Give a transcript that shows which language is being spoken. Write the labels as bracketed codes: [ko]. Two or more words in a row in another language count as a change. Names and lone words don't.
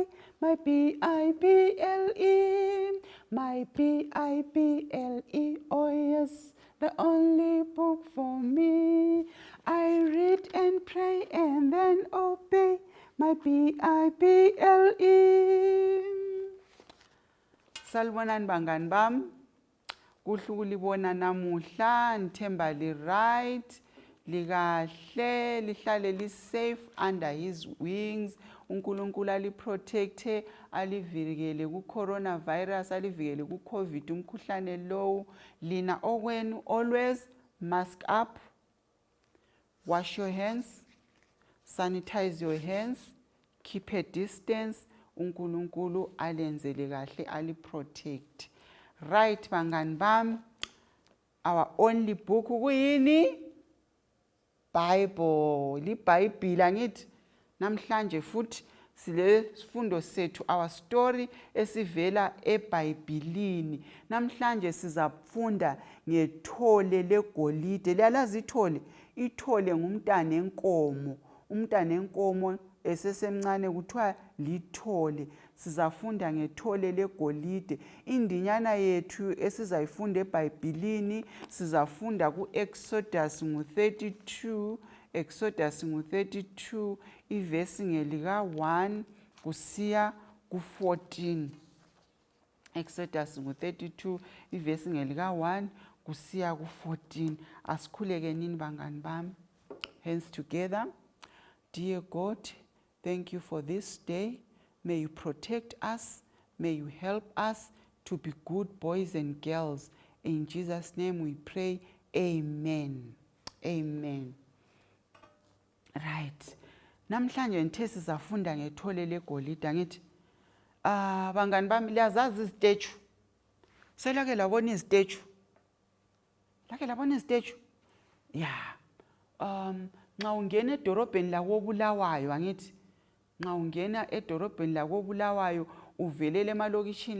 [en] My Bible, my Bible, oh yes, the only book for me. I read and pray and then obey. My Bible. [nd] Salibonani bangani bami. Kuhle ukulibona namuhla, ngithemba li right, likahle, lihlale li safe [en] under his wings. [nd] uNkulunkulu aliprotecte, alivikele ku coronavirus, alivikele ku COVID umkhuhlane low. Lina okwenu [en] always mask up, wash your hands, sanitize your hands, keep a distance. [nd] uNkulunkulu alenzele kahle, aliprotect. Right bangani bami, [en] our only book kuyini? Bible. [nd] LiBhayibheli angithi. Namhlanje futhi sile sifundo sethu, [en] our story [nd] esivela eBhayibhelini. Namhlanje sizafunda ngethole legolide. Liyalazi ithole? Ithole ngumntana enkomo. Umntana enkomo esesemncane kuthiwa lithole. Sizafunda ngethole legolide. Indinyana yethu esizayifunda eBhayibhelini sizafunda ku-Exodus ngu-32. Exodus ngu-32 ivesi ngelika 1 kusiya ku-14. Exodus ngu-32 ivesi ngelika 1 kusiya ku-14. Asikhuleke nini bangani bami. [en] Hands together. Dear God, thank you for this day. May you protect us. May you help us to be good boys and girls. In Jesus' name we pray. Amen. Amen. Right. [nd] Namhlanje ngithe sizafunda ngethole legolide ngithi bangani bami liyazazi izitechu. Selake labona izitechu? Lake labona izitechu? Yeah. Nxa ungena edorobheni lakoBulawayo angithi nxa ungena edorobheni lakoBulawayo uvelele emalokishini